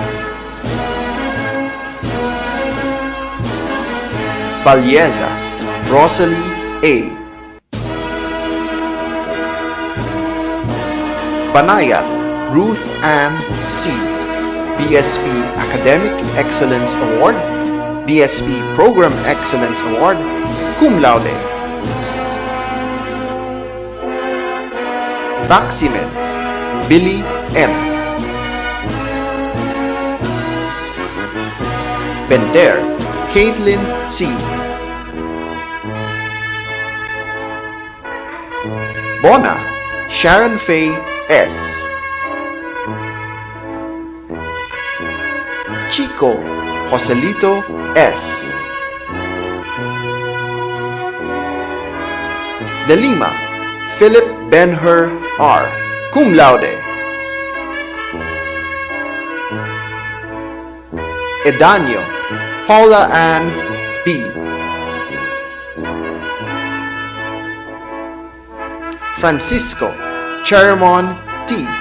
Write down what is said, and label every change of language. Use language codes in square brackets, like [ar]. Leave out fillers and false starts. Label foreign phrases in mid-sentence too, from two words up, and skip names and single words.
[en] Balyeza, Rosalie A. Banayat, Ruth Ann C. BSP Academic Excellence Award, BSP Program Excellence Award, [la] cum laude. [en] Baximen, Billy M. Benter, Caitlin C. Bona, Sharon Faye S. Chico, Joselito S. De Lima, Philip Ben-Hur R. [la] Cum laude. Edanio, [en] Paula Ann B. Francisco, Cheremon T.